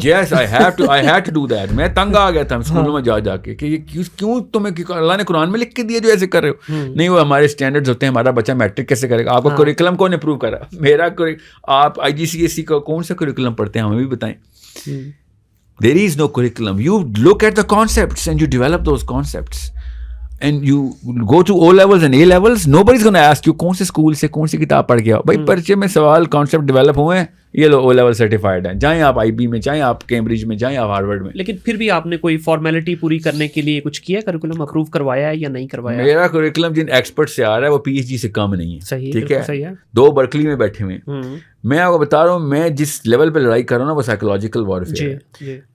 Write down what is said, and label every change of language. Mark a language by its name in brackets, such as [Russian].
[English] Yes, I had to do that. [Urdu] میں تنگ آ گیا تھا اسکولوں میں جا کے کہ یہ کیوں تمہیں اللہ نے قرآن میں لکھ کے دیا جو ایسے کر رہے ہو. نہیں, وہ ہمارے اسٹینڈرڈز ہوتے ہیں, ہمارا بچہ میٹرک کیسے کرے گا, آپ کا کریکولم کون اپروو کرا, میرا آپ IGCSE کا کون سا کریکولم پڑھتے ہیں ہمیں بھی بتائیں. [English] There is no curriculum. You look at the concepts and you develop those concepts. And you go to O levels and A levels, nobody's going to ask you [Urdu] کون سے اسکول سے کون سی کتاب پڑھ گیا. بھائی پرچے میں سوال کانسیپٹ ڈیولپ ہوئے ہیں, یہ لو O لیول سرٹیفائڈ ہیں, جائیں آپ IB میں, جائیں آپ کیمبرج میں, جائیں آپ ہارورڈ میں. لیکن پھر بھی آپ نے کوئی فارمیلٹی پوری کرنے کے لیے کچھ کیا, کریکولم اپروو کروایا ہے یا نہیں کروایا؟ میرا کریکولم جن ایکسپرٹ سے آ رہا ہے وہ PhD سے کم نہیں ہے. صحیح, ٹھیک ہے, صحیح ہے. 2 برکلی میں بیٹھے ہوئے ہیں. میں آپ کو بتا رہا ہوں, میں جس لیول پہ لڑائی کر رہا ہوں نا وہ سائیکولوجیکل وارفیئر ہے.